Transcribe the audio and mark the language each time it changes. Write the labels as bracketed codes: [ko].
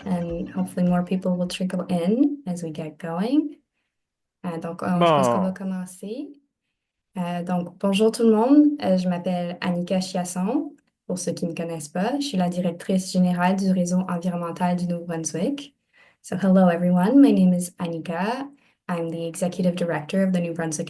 [en] and hopefully more people will trickle in as we get going. [fr] Je pense qu'on va Bon, commencer. Bonjour tout le monde. Je m'appelle Annika Chiasson. Pour ceux qui ne me connaissent pas, je suis la directrice générale du réseau environnemental du Nouveau-Brunswick. [en] So, hello everyone. My name is Annika. I'm the executive director of the New Brunswick